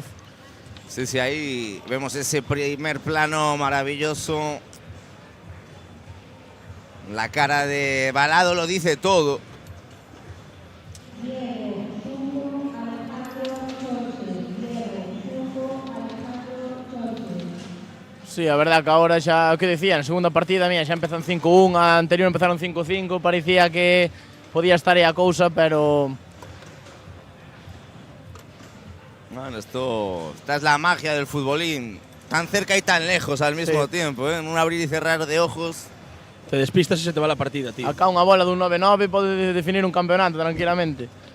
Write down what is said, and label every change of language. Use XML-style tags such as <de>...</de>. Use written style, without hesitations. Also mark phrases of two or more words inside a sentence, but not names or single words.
<es>sí, sí, ahí vemos ese primer plano maravilloso. La cara de Balado lo dice todo.</es> <gl>Sí, a verdad que ahora xa, o que decían, segunda partida, mía, xa empezan 5-1, a anterior empezaron 5-5, parecía que podía estar aí a cousa, pero</gl> <es>Bueno, esta es la magia del futbolín. Tan cerca y tan lejos al mismo Sí. tiempo, ¿eh? En un abrir y cerrar de ojos. Te despistas y se te va la partida, tío.</es> <gl>acá unha bola dun 9-9 pode definir un campeonato tranquilamente.</gl>